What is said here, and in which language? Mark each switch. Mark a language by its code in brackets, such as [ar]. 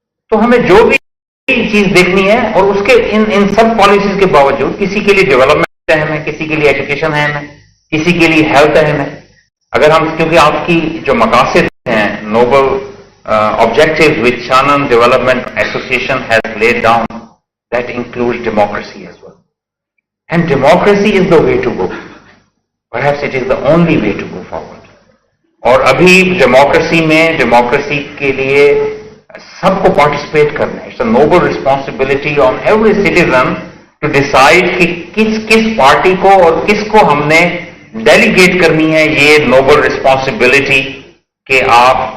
[ur] تو ہمیں جو بھی چیز دیکھنی ہے، اور اس کے ان سب پالیسیز کے باوجود کسی کے لیے ڈیولپمنٹ اہم ہے، کسی کے لیے ایجوکیشن اہم ہے، کسی کے لیے ہیلتھ اہم ہے۔ اگر ہم، کیونکہ آپ کی جو مقاصد ہیں، Nobel [en] objectives which Shannon Development Association has laid down, that includes democracy as well. And democracy is the way to go. Perhaps it is the only way to go forward. [ur] اور ابھی ڈیموکریسی کے لیے سب کو participate کرنا ہے۔ [en] it's a noble responsibility on every citizen to decide [ur] کہ کس party کو اور کس کو ہم نے ڈیلیگیٹ کرنی ہے یہ نوبل ریسپانسبلٹی کہ آپ